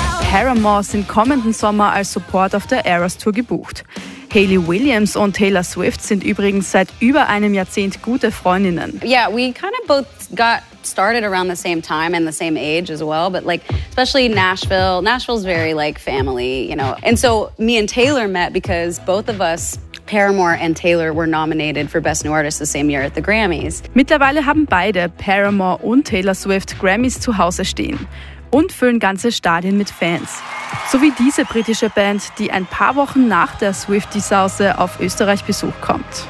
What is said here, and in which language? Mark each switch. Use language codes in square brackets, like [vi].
[de] Paramore sind kommenden Sommer als Support auf der Eras Tour gebucht. Hayley Williams und Taylor Swift sind übrigens seit über einem Jahrzehnt gute Freundinnen. [en] Yeah, we kind of both got started around the same time and the same age as well, but like especially Nashville. Nashville's very like family, you know. And so me and Taylor met because both of us, Paramore and Taylor, were nominated for Best New Artist the same year at the Grammys. [de] Mittlerweile haben beide, Paramore und Taylor Swift, Grammys zu Hause stehen. Und füllen ganze Stadien mit Fans. So wie diese britische Band, die ein paar Wochen nach der Swiftie-Sause auf Österreich Besuch kommt.